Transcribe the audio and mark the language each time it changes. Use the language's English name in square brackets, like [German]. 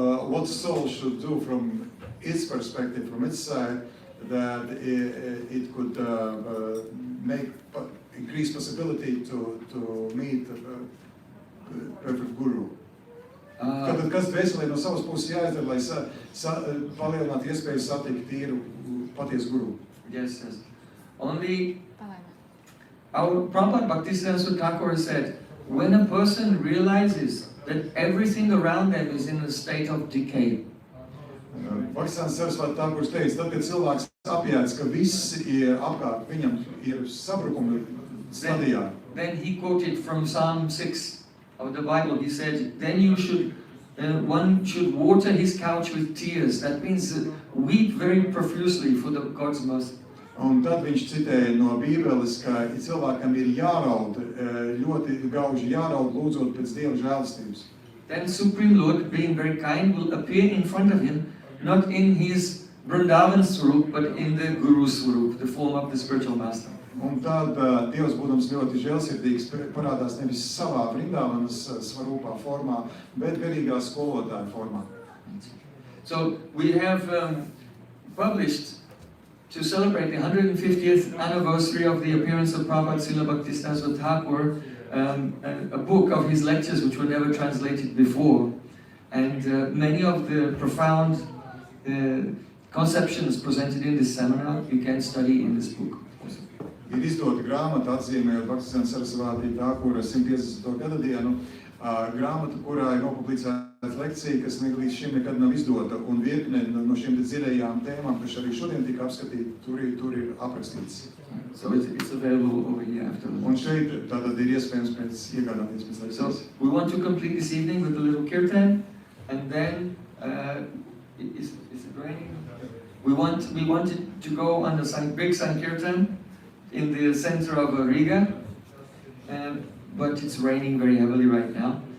[English] What soul should do from its perspective, from its side, that it could make increase possibility to meet perfect guru. [Latvian] Tātad, kas dvēselē no savas puses jāizdara, lai palielinātu iespēju satikt tīru patiesu guru? [English] Yes. Only our Prabhupada Bhaktisiddhanta Saraswati Thakur said, when a person realizes that everything around them is in a state of decay. [Latvian] Bhaktisiddhanta Saraswati Thakurs teica, tad, kad cilvēks apjēdz, ka viss ir apkārt, viņam ir sabrukuma stadijā. [English] Then he quoted from Psalm 6 of the Bible. He said, then you should, one should water his couch with tears. That means weep very profusely for the God's mercy. [Latvian] Un tad viņš citēja no Bībeles, ka cilvēkam ir jāraud, ļoti gauži jāraud, lūdzot pēc Dieva žēlastības. [English] Then Supreme Lord, being very kind, will appear in front of him, not in his Vrindavan Swarup, but in the Guru Swarup, the form of the spiritual master. [Latvian] Un tad Dievs, būdams ļoti žēlsirdīgs, parādās nevis savā Vrindavanas svarūpā formā, bet garīgā skolotāja formā. [English] So we have published, to celebrate the 150th anniversary of the appearance of Prabhupada Srila Bhaktisiddhanta Saraswati Thakur, a book of his lectures which were never translated before. And many of the profound conceptions presented in this seminar you can study in this book. [Latvian] Ir izdota grāmata atzīmējot Bhaktisiddhanta Sarasvati Thakura 150. gada dienu, grāmatu, kurā ir nopublicēta lekcija, kas līdz šim nekad nav izdota, un virkne no šiem dziļajām tēmām, kas arī šodien tika apskatīti, tur ir aprakstīts. [English] So it's available over here after. [Latvian] Un šeit tātad ir iespējams iegādāties pēc [English] So [Latvian] lekcijas. [English] we want to complete this evening with a little kirtan, and then is it raining? We wanted to go on the big Sankirtan in the center of Riga, but it's raining very heavily right now.